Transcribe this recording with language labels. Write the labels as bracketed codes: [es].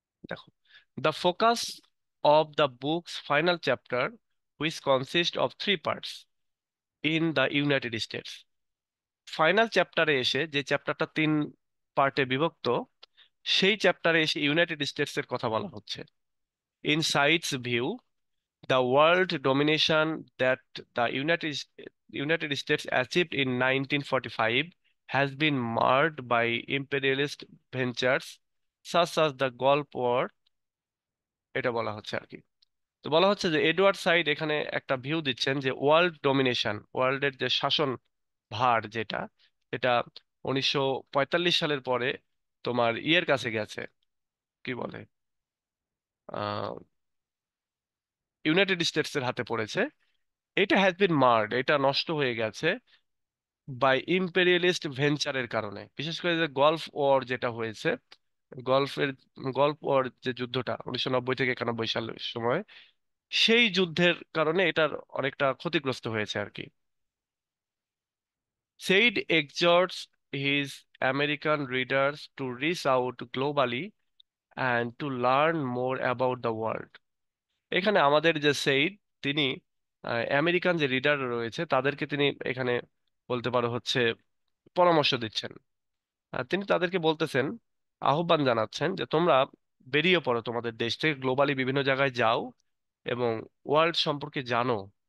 [en] দেখো, the focus of the books final chapter, which consist of 3 parts in the United States. [bn] Final চ্যাপ্টারে এসে, যে চ্যাপ্টারটা 3 পার্টে বিভক্ত, সেই চ্যাপ্টারে এসে ইউনাইটেড স্টেটস এর কথা বলা হচ্ছে। [en] in Said's view, the world domination that the United States achieved in 1945 has been marred by imperialist ventures such as the Gulf War, [bn] এটা বলা হচ্ছে আর কি। তো বলা হচ্ছে যে এডওয়ার্ড সাইড এখানে একটা ভিউ দিচ্ছেন যে ওয়ার্ল্ড ডমিনেশন, ওয়ার্ল্ডের যে শাসন ভার যেটা, এটা 1945 সালের পরে তোমার ইয়ের কাছে গেছে, কি বলে, ইউনাইটেড স্টেটস এর হাতে পড়েছে। এটা [en] has been marred, [bn] এটা নষ্ট হয়ে গেছে বাই ইম্পেরিয়ালিস্ট ভেঞ্চারের কারণে। বিশেষ করে যে গলফ ওয়ার যেটা হয়েছে, গলফের গলফ ওয়ার যে যুদ্ধটা 1990 থেকে 91 সালের সময়, সেই যুদ্ধের কারণে এটার অনেকটা ক্ষতিগ্রস্ত হয়েছে আর কি। [en] Said exhorts his American readers to reach out globally and to learn more about the world। [bn] এখানে আমাদের যে সেইড, তিনি আমেরিকান যে রিডার রয়েছে তাদেরকে তিনি এখানে বলতে পারো হচ্ছে পরামর্শ দিচ্ছেন। তিনি তাদেরকে বলতেছেন, আহ্বান জানাচ্ছেন যে তোমরা বেরিয়ে পড়ো, তোমাদের দেশ থেকে গ্লোবালি বিভিন্ন জায়গায় যাও এবং ওয়ার্ল্ড সম্পর্কে জানো।